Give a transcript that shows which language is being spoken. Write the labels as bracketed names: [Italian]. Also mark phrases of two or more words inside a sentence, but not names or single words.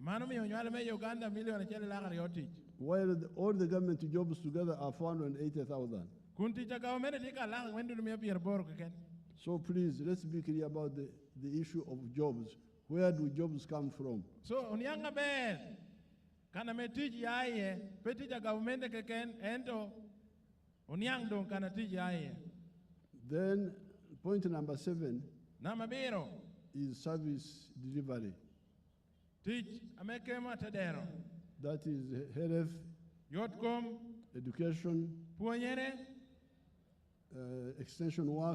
[English] While all the government jobs together are 480,000. So please, let's be clear about the issue of jobs. Where do jobs come from? [Acoli] So, unyanga be, kana metiji aye, petija government keken, ento, unyang dong kana tiji aye. [English] Then, point number 7 [Acoli] Namabiro [English] is service delivery. [Acoli] Teach amekema tedero. [English] That is health, [Acoli] Yotkom, [English] education, [Acoli] puanyere, [English] extension work.